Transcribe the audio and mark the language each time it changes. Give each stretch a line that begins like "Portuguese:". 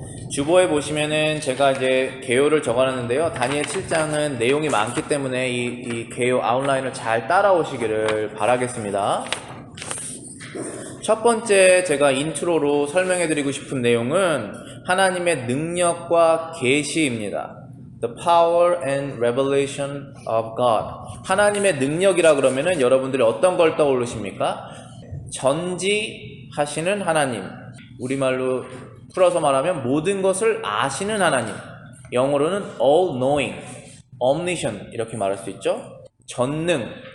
Korean: 주보에 보시면은 제가 이제 개요를 적어놨는데요. 다니엘 7장은 내용이 많기 때문에 이 개요 아웃라인을 잘 따라오시기를 바라겠습니다. 첫 번째 제가 인트로로 설명해드리고 싶은 내용은 하나님의 능력과 계시입니다.
English: The power and revelation of God.
Korean: 하나님의 능력이라 그러면은 여러분들이 어떤 걸 떠올리십니까? 전지하시는 하나님. 우리말로 풀어서 말하면 모든 것을 아시는 하나님. 영어로는 all knowing, omniscient 이렇게 말할 수 있죠. 전능.